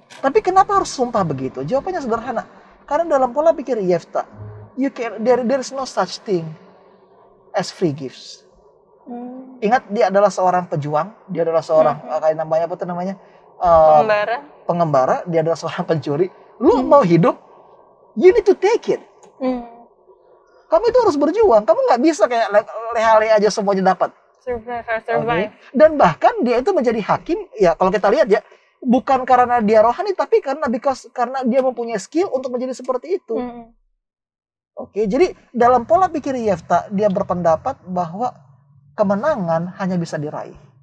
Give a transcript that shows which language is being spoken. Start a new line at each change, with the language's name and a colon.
Indonesian: Tapi kenapa harus sumpah begitu? Jawabannya sederhana. Karena dalam pola pikir Yefta,
English: there is no such thing as free gifts.
Indonesian: Ingat, dia adalah seorang pejuang, dia adalah seorang kayak namanya apa tuh namanya? Pengembara, dia adalah seorang pencuri. Lu mau hidup,
English: you need to take it.
Indonesian: Kamu itu harus berjuang, kamu nggak bisa kayak leha-leha aja semuanya dapat.
English: Survive. Okay.
Indonesian: Dan bahkan dia itu menjadi hakim, ya kalau kita lihat ya, bukan karena dia rohani, tapi karena dia mempunyai skill untuk menjadi seperti itu. Oke, jadi dalam pola pikir Yefta, dia berpendapat bahwa kemenangan hanya bisa diraih.